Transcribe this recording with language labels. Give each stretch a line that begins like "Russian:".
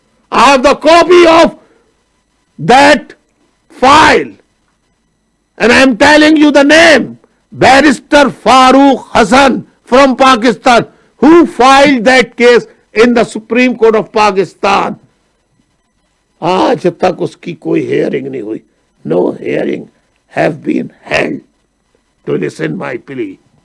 English: I have the copy of that file, and I am telling you the name, Barrister Farooq Hassan from Pakistan, who filed that case in the Supreme Court of Pakistan.
Hindi: आज तक उसकी कोई hearing नहीं हुई.
English: No hearing have been held to listen my plea.